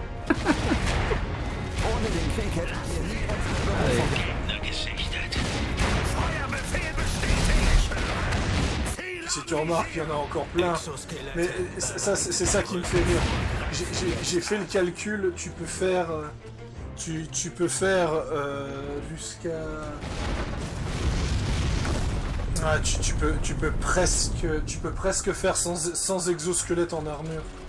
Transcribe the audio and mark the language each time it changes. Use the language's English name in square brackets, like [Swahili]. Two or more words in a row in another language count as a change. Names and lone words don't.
[German] Ohne den Krieg hätten wir nie unsere Gegner gesichtet. Feuerbefehl bestätigt. Ziel [French] si tu remarques, il y en a encore plein. Mais ça, c'est ça qui me fait rire. J'ai fait le calcul, tu peux faire... Tu peux faire jusqu'à... Ah, tu peux presque faire sans exosquelette en armure.